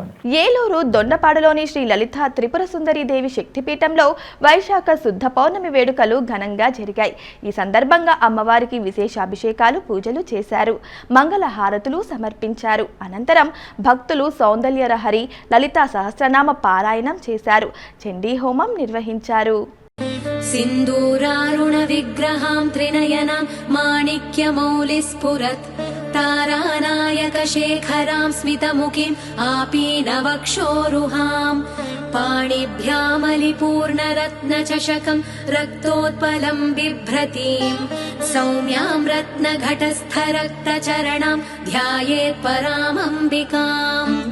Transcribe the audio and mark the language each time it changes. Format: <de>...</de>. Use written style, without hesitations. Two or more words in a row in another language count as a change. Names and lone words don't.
<te>ఏలూరు దొండపాడులోని శ్రీ లలితా త్రిపుర సుందరి దేవి శక్తిపీఠంలో వైశాఖ శుద్ధ పౌర్ణమి వేడుకలు ఘనంగా జరిగాయి. ఈ సందర్భంగా అమ్మవారికి విశేష అభిషేకాలు, పూజలు చేశారు. మంగళ హారతులు సమర్పించారు. అనంతరం భక్తులు సౌందర్యరహరి లలితా సహస్రనామ పారాయణం చేశారు. చండీ హోమం నిర్వహించారు.</te> <sa>सिन्दूरारुण विग्रहां त्रिनयनां माणिक्यमौलिस्फुरत् तारानायक शेखरां स्मितमुखीं आपीनवक्षोरुहां पाणिभ्यामलिपूर्णरत्नचषकं रक्तोत्पलं बिभ्रतीं सौम्यां रत्नघटस्थरक्तचरणां ध्यायेत् परामम्बिकाम्.</sa>